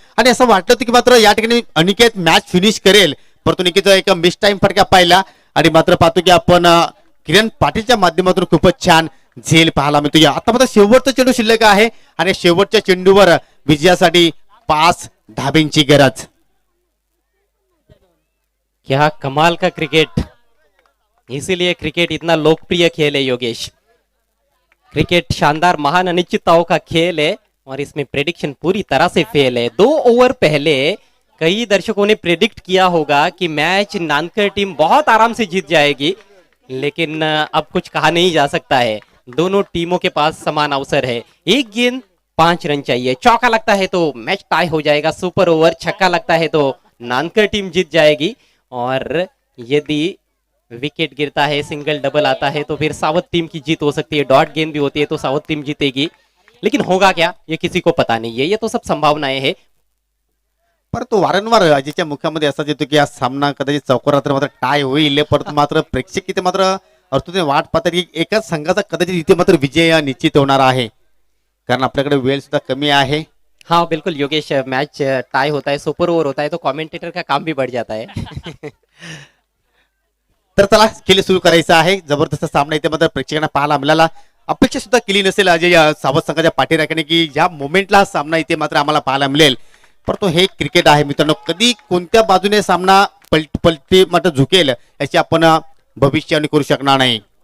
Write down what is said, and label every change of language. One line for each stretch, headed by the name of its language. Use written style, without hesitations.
Marathi: आणि असं वाटलं होतं की मात्र या ठिकाणी अनिकेत मॅच फिनिश करेल, परंतु निकेतचा एक मिस टाइम फटका पाहिला. आणि मात्र पाहतो की आपण किरण पाटीलच्या माध्यमातून खूपच छान झेल पाहायला मिळतो. आता मात्र शेवटचा चेंडू शिल्लक आहे आणि शेवटच्या चेंडूवर विजयासाठी 5 धाब्यांची गरज.
Hindi: क्या कमाल का क्रिकेट, इसीलिए क्रिकेट इतना लोकप्रिय खेल है योगेश. क्रिकेट शानदार महान अनिश्चितताओं का खेल है, और इसमें प्रेडिक्शन पूरी तरह से फेल है. 2 ओवर पहले कई दर्शकों ने प्रेडिक्ट किया होगा कि मैच नानकर टीम बहुत आराम से जीत जाएगी, लेकिन अब कुछ कहा नहीं जा सकता है. दोनों टीमों के पास समान अवसर है. 1 गेंद 5 रन चाहिए. चौका लगता है तो मैच टाई हो जाएगा. सुपर ओवर छक्का लगता है तो नानकर टीम जीत जाएगी, और यदि विकेट गिरता है, सिंगल डबल आता है, तो फिर सावध टीम की जीत हो सकती है. डॉट गेंद भी होती है तो सावध टीम जीतेगी, लेकिन होगा क्या ये किसी को पता नहीं है. ये तो सब संभावनाएं हैं.
Marathi: परंतु वारंवार अजितच्या मुखामध्ये असा येतो की हा सामना कदाचित चौकारात मात्र टाय होईल, परंतु मात्र प्रेक्षक इथे मात्र अर्थात वाट पाहतात की एकाच संघाचा कदाचित इथे मात्र विजय निश्चित होणार आहे, कारण आपल्याकडे वेळ सुद्धा कमी आहे.
Hindi: हाँ बिल्कुल योगेश, मैच टाई होता है, सुपर ओवर होता है, तो कमेंटेटर का काम भी बढ़ जाता है.
Marathi: तर चला खेळ सुरू करायचा आहे. जबरदस्त सामना इथे मात्र प्रेक्षकांना पाहायला मिळाला. अपेक्षा सुद्धा केली नसेल अजय सावध संघाच्या पाठीराख्याने की ज्या मोमेंटला सामना इथे मात्र आम्हाला पाहायला मिळेल, परंतु हे क्रिकेट आहे मित्रांनो. कधी कोणत्या बाजूने सामना पलटी मात्र झुकेल याची आपण भविष्यवाणी करू शकणार नाही.